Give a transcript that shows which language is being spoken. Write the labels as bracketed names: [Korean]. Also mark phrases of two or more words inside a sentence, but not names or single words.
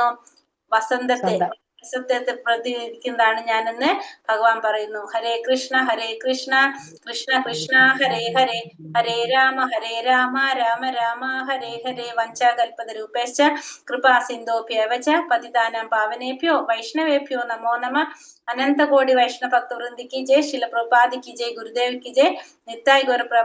[Malayalam] വസന്തത്തെ പ്രതിനിധീകരിക്കുന്നതാണ് ഞാനെന്ന് ഭഗവാൻ പറയുന്നു. [Sanskrit] ഹരേ കൃഷ്ണ കൃഷ്ണ കൃഷ്ണ ഹരേ ഹരേ, ഹരേ രാമ രാമ രാമ ഹരേ ഹരേ. വഞ്ചാകൽപതരൂപേശ്ച കൃപാ സിന്ധോഭ്യവച പതിതാനാം പാവനേഭ്യോ വൈഷ്ണവേഭ്യോ നമോ നമഃ. [Malayalam] അനന്തകോടി വൈഷ്ണവ ഭക്തവൃന്ദിക്ക് ജയ്. ശില പ്രഭുപാദിക്ക് ജയ്. [Hindi] गुरुदेव की जय. [Sanskrit] नित्याय गौर